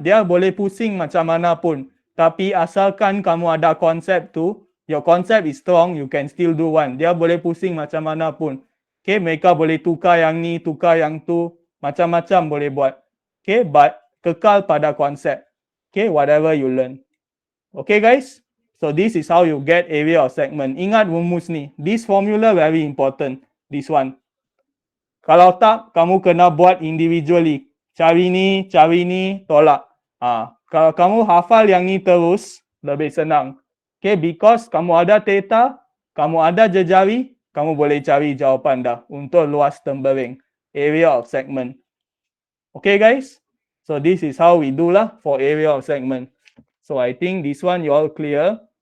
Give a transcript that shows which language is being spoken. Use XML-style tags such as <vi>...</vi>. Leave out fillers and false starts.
<ms>Dia boleh pusing macam mana pun. Tapi asalkan kamu ada konsep tu,</ms> <en>your concept is strong, you can still do one.</en> <ms>Dia boleh pusing macam mana pun. Okay, mereka boleh tukar yang ni, tukar yang tu. Macam-macam boleh buat. Okay, but kekal pada konsep.</ms> <en>Okay, whatever you learn. Okay guys? So this is how you get area of segment.</en> <ms>Ingat rumus ni.</ms> <en>This formula very important. This one.</en> <ms>Kalau tak, kamu kena buat individually. Cari ni, tolak. Kalau kamu hafal yang ni terus, lebih senang. Okay, because kamu ada theta, kamu ada jejari, kamu boleh cari jawapan dah untuk luas tempering.</ms> <en>Area of segment. Okay guys? So this is how we do lah for area of segment. So I think this one you all clear.</en>